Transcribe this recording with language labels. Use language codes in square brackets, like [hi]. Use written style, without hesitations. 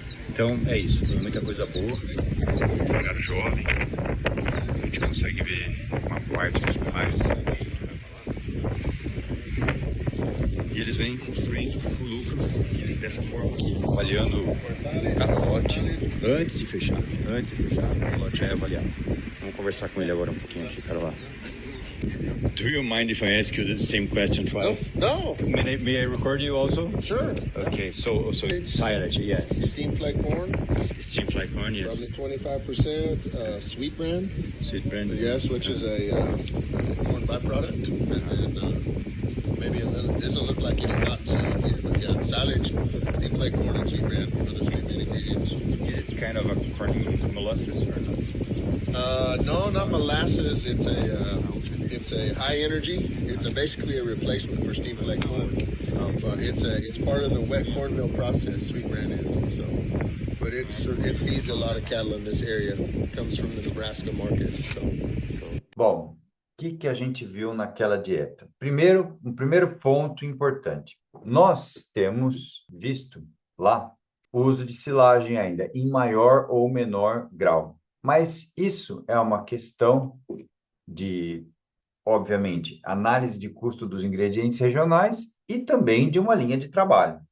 [pt] Então é isso, tem muita coisa boa. Lugar jovem, a gente consegue ver uma parte dos pais. E eles vêm construindo o lucro dessa forma aqui, avaliando cada lote antes de fechar. O lote já é avaliado. Vamos conversar com ele agora um pouquinho aqui, cara lá. [en] Do you mind if I ask you the same question twice? No. May I record you also? Sure. Okay, so silage, yes. Steam flag corn. Steam fly corn, yes. Probably 25% sweet bran. Sweet bran. Yes, which is a corn byproduct. And then maybe a little, it doesn't look like any cottonseed here, but yeah, silage, steam flag corn, and sweet bran are the 3 main ingredients. Is it kind of a corn molasses or not? No, not molasses. It's a high energy. It's basically a replacement for steam flag corn. But it's part of the wet corn mill process. Sweet bran is so. But it feeds a lot of cattle in this area. It comes from the Nebraska market. [pt] Bom, o que a gente viu naquela dieta? Primeiro, um primeiro ponto importante. Nós temos visto lá o uso de silagem ainda, em maior ou menor grau. Mas isso é uma questão de, obviamente, análise de custo dos ingredientes regionais e também de uma linha de trabalho.